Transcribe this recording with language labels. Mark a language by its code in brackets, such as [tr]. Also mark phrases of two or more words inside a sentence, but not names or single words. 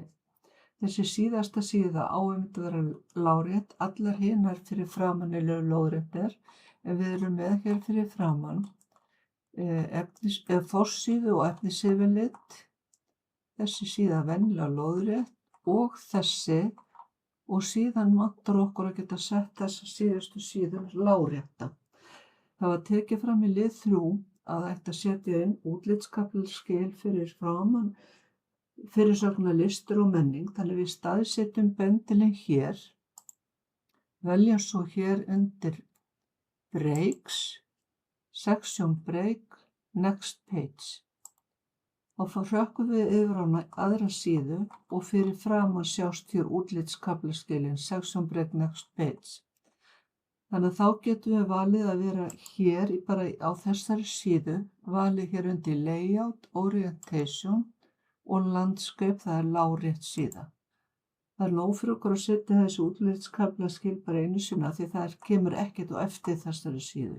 [is] Þessi síðasta síða á að vera lárétt, allar hinar fyrir framan eru lóðréttar, en við erum með hér fyrir framan forsíðu og efnisyfirlit, þessi síða venjulega lóðrétt og þessi, og síðan vantar okkur að geta sett þessa síðustu síður lárétta. Það var tekið fram í lið 3 að ætti að setja inn útlitskaflaskil fyrir framan fyrirsögna listir og menning, þannig við staðsetjum bendilinn hér, velja svo hér undir [en] breaks, section break, next page. [is] Og þá hrökkum við yfir á aðra síðu og fyrir framan sjást hér útlitskaflaskilin, [en] section break, next page. [is] Þannig að þá getum við valið að vera hér bara á þessari síðu, valið hér undir [en] layout, orientation [is] og landscape, það er lárétt síða. Það er nóg fyrir okkur að setja þessi útlitskaflaskil bara einu sinni því það kemur ekkert á eftir þessari síðu.